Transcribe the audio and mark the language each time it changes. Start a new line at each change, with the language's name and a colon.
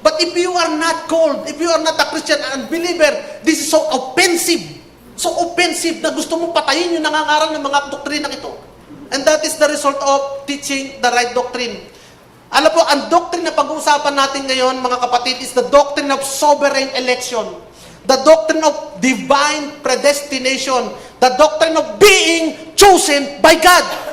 English: But if you are not called, if you are not a Christian and believer, this is so offensive. So offensive
Filipino: na gusto mong patayin yung nangangaral ng mga doktrinang ito.
English: And that is the result of teaching the right doctrine.
Filipino: Alam po, ang doctrine na pag-uusapan natin ngayon, mga kapatid,
English: is the doctrine of sovereign election. The doctrine of divine predestination. The doctrine of being chosen by God.